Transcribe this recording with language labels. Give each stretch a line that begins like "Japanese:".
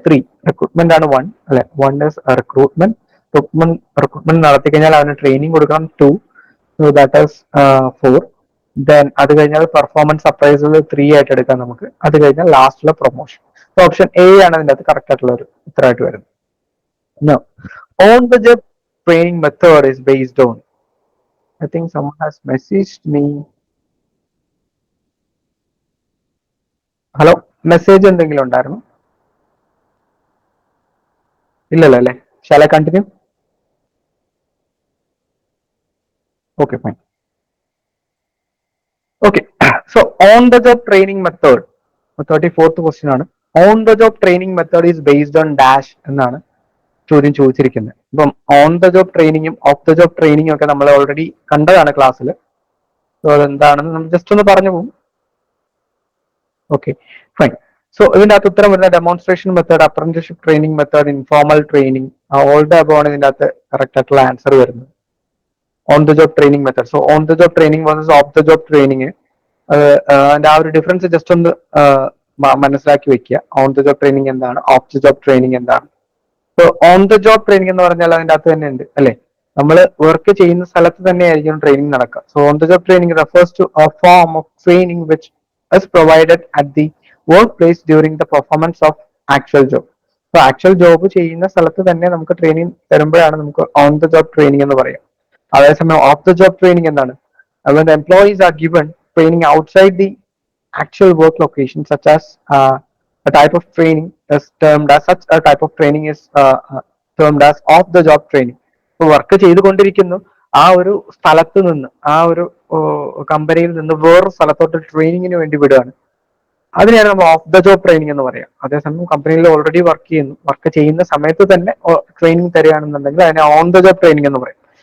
Malayalam: 3 recruitment ആണ് 1, അല്ലെ? 1 is recruitment. Recruitment നടത്തി കഴിഞ്ഞാൽ അവന് ട്രെയിനിങ് കൊടുക്കണം 2,
English: so that is 4.
Malayalam: ദെൻ അത് കഴിഞ്ഞാൽ പെർഫോമൻസ് അപ്രൈസൽ 3 ആയിട്ട് എടുക്കാം നമുക്ക്. അത് കഴിഞ്ഞാൽ ലാസ്റ്റിലെ പ്രൊമോഷൻ. ഓപ്ഷൻ എ ആണ് അതിന്റെ അകത്ത് കറക്റ്റ് ആയിട്ടുള്ള ഒരു ഉത്തരമായിട്ട് വരുന്നത്.
English: No. On the job training method is based on. I think someone has messaged me.
Malayalam: Hello, message എന്തെങ്കിലും ഉണ്ടായിരുന്നു? ഇല്ലല്ലോ അല്ലേ?
English: Shall I continue? Okay, fine. Okay, so on the job training method, 34th question ആണ്. On the job training method is based on dash
Malayalam: എന്നാണ് ചോദ്യം ചോദിച്ചിരിക്കുന്നത്. അപ്പം on the job ട്രെയിനിങ്ങും ഓഫ് ദ ജോബ് ട്രെയിനിങ്ങും ഒക്കെ നമ്മൾ ഓൾറെഡി കണ്ടതാണ് ക്ലാസ്സിൽ. സോ അതെന്താണെന്ന് നമ്മൾ ജസ്റ്റ് ഒന്ന് പറഞ്ഞു പോകും. Okay, fine. സോ ഇതിന്റെ അകത്ത് ഉത്തരം വരുന്ന demonstration method, apprenticeship training method, informal training, all the above ആണ് ഇതിന്റെ അകത്ത് കറക്റ്റ് ആയിട്ടുള്ള ആൻസർ വരുന്നത്. On the job training method. So on the job training versus of the job training, അതിന്റെ ആ ഒരു ഡിഫറൻസ് ജസ്റ്റ് ഒന്ന് മനസ്സിലാക്കി വെക്കുക. ഓൺ ദ ജോബ് ട്രെയിനിങ് എന്താണ്, ഓഫ് ദ ജോബ് ട്രെയിനിങ് എന്താണ്. So on the job training എന്ന് പറഞ്ഞാൽ അതിന്റെ അകത്ത് തന്നെ ഉണ്ട്, അല്ലെ? നമ്മൾ വർക്ക് ചെയ്യുന്ന സ്ഥലത്ത് തന്നെയായിരിക്കും ട്രെയിനിങ് നടക്കുക.
English: So on the job training refers to a form of training which is provided at the work place during the performance of actual job.
Malayalam: So actual job ചെയ്യുന്ന സ്ഥലത്ത് തന്നെ നമുക്ക് ട്രെയിനിങ് തരുമ്പോഴാണ് നമുക്ക് ഓൺ ദ ജോബ് ട്രെയിനിങ് എന്ന് പറയാം. അതേസമയം of the job training എന്താണ്?
English: when the employees are given training outside the actual work location, such as a type of training is termed as such a type of training is termed as off the job training.
Malayalam: ഇപ്പോൾ work ചെയ്തുകൊണ്ടിരിക്കുന്നു, ആ ഒരു സ്ഥലത്ത് നിന്ന്, ആ ഒരു കമ്പനിയിൽ നിന്ന് വേറൊരു സ്ഥലത്തോട്ട് ട്രെയിനിങ്ങിന് വേണ്ടി വിടുകയാണ്. അതിനെയാണ് നമ്മൾ ഓഫ് ദ ജോബ് ട്രെയിനിങ് എന്ന് പറയാം. അതേസമയം കമ്പനിയിൽ ഓൾറെഡി വർക്ക് ചെയ്യുന്ന സമയത്ത് തന്നെ ട്രെയിനിങ് തരികയാണെന്നുണ്ടെങ്കിൽ അതിനെ ഓൺ ദ ജോബ് ട്രെയിനിങ് എന്ന് പറയും.